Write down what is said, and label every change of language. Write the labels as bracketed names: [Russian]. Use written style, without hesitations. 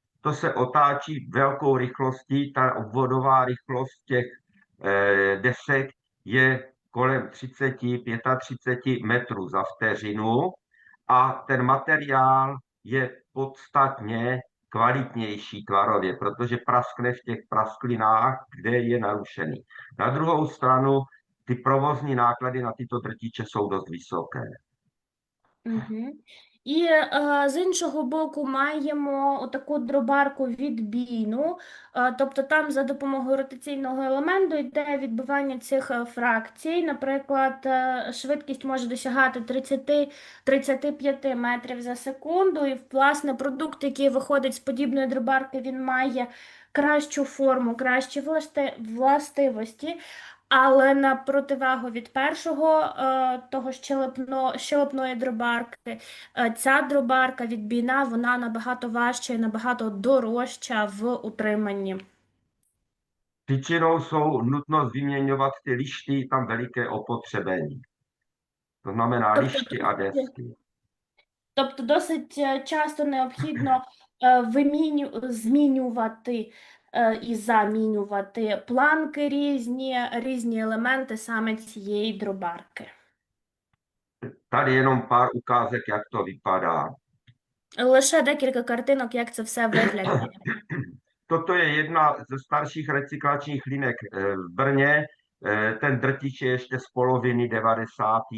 [Czech] To se otáčí velkou rychlostí, ta obvodová rychlost těch desek je kolem 30, 35 metrů za vteřinu a ten materiál je podstatně kvalitnější tvarově, protože praskne v těch prasklinách, kde je narušený. Na druhou stranu ty provozní náklady na tyto drtiče jsou dost vysoké. Угу. [Ukrainian] І з іншого боку маємо таку дробарку відбійну, тобто там за допомогою ротаційного елементу йде відбивання цих фракцій. Наприклад, швидкість може досягати 30-35 метрів за секунду, і, власне, продукт, який виходить з подібної дробарки, він має кращу форму, кращі властивості. Але на противагу від першого, того щелепної дробарки, ця дробарка відбійна, вона набагато важча і набагато дорожча в утриманні. [Czech] Příčinou jsou nutnost vyměňovat ty lišty, tam veliké opotřebení. To znamená lišty a desky. [Ukrainian] Тобто досить часто необхідно змінювати і замінювати планки різні елементи саме цієї дробарки. [Czech] Tady jenom pár ukázek, jak to vypadá. [Ukrainian] Лише декілька картинок, як це все виглядає. [Czech] Toto je jedna ze starších recyklačních linek v Brně. Ten drtič je ještě z poloviny 90.